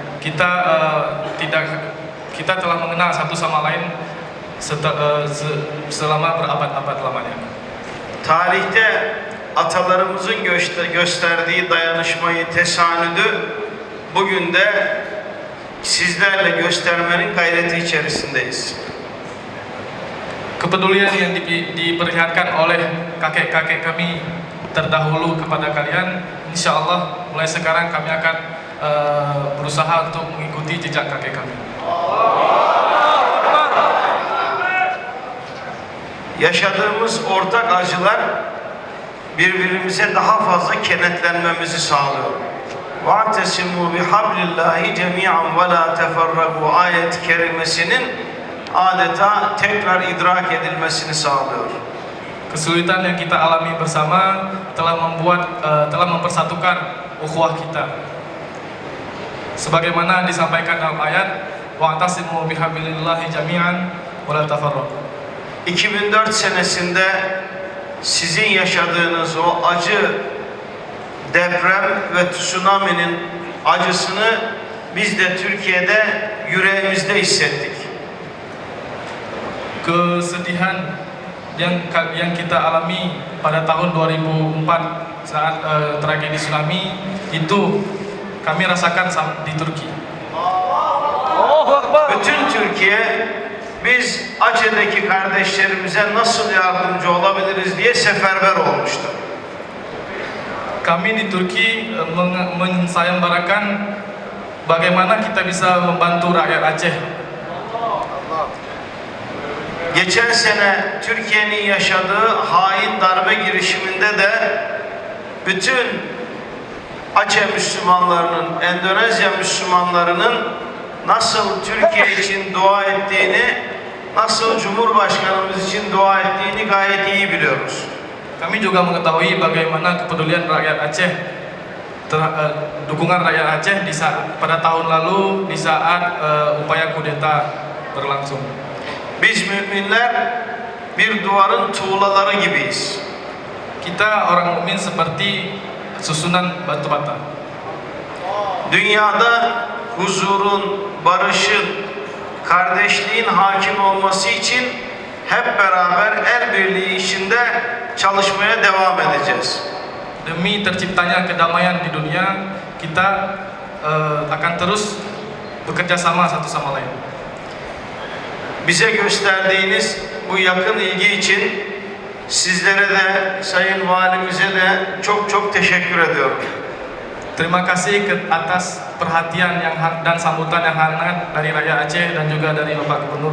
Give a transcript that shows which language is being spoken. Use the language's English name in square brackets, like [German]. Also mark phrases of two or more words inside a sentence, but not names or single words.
[Indonesian] Kita telah mengenal satu sama lain selama berabad-abad lamanya. [Turkish] Tarihte atalarımızın gösterdiği dayanışmayı, tesanüdü bugün de sizlerle göstermenin gayreti içerisindeyiz. [Indonesian] Kepedulian yang diperlihatkan oleh kakek-kakek kami terdahulu kepada kalian, [Arabic] إن شاء الله [Indonesian] mulai sekarang kami akan berusaha untuk mengikuti jejak kakek kami. [Turkish] Yaşadığımız ortak acılar birbirimize daha fazla kenetlenmemizi sağlıyor. [Arabic] وَاَعْتَسِمُوا بِحَبْلِ اللّٰهِ جَمِيعًا وَلَا تَفَرَّقُوا [Turkish] ayet-i kerimesinin adeta tekrar idrak edilmesini sağlıyor. [Indonesian] Kesulitan yang kita alami bersama telah mempersatukan ukhuwah kita. Sebagaimana disampaikan dalam ayat, [Arabic] وَاعْتَصِمُوا بِحَبْلِ اللَّهِ جَمِيعًا وَلَا تَفَرَّقُوا. [Turkish] 2004 senesinde sizin yaşadığınız o acı deprem ve tsunami'nin acısını biz de Türkiye'de yüreğimizde hissettik. [Indonesian] Kesedihan yang kita alami pada tahun 2004 saat tragedi tsunami itu kami rasakan di Turki. [Turkish] Bütün Türkiye biz Aceh'deki kardeşlerimize nasıl yardımcı olabiliriz diye seferber olmuştu. [Indonesian] Kami di Turki mensayembarakan bagaimana kita bisa membantu rakyat Aceh. [Turkish] Geçen sene Türkiye'nin yaşadığı hain darbe girişiminde de bütün Aceh Müslümanlarının, Endonezya Müslümanlarının nasıl Türkiye için dua ettiğini, nasıl Cumhurbaşkanımız için dua ettiğini gayet iyi biliyoruz. [Indonesian] Kami juga mengetahui bagaimana kepedulian rakyat Aceh, dukungan rakyat Aceh pada tahun lalu di saat upaya kudeta berlangsung. [Turkish] Biz müminler bir duvarın tuğlaları gibiyiz. [Indonesian] Kita orang mukmin seperti susunan batu bata. [Turkish] Dünyada huzurun, barışın, kardeşliğin hakim olması için hep beraber el birliği içinde çalışmaya devam edeceğiz. [Indonesian] Demi terciptanya kedamaian di dunia, kita akan terus bekerja sama satu sama lain. [Turkish] Bize gösterdiğiniz bu yakın ilgi için sizlere de, Sayın Valimize de çok çok teşekkür ediyorum. [Indonesian] Terima kasih atas perhatian dan sambutan yang hangat dari rakyat Aceh dan juga dari Bapak Gubernur.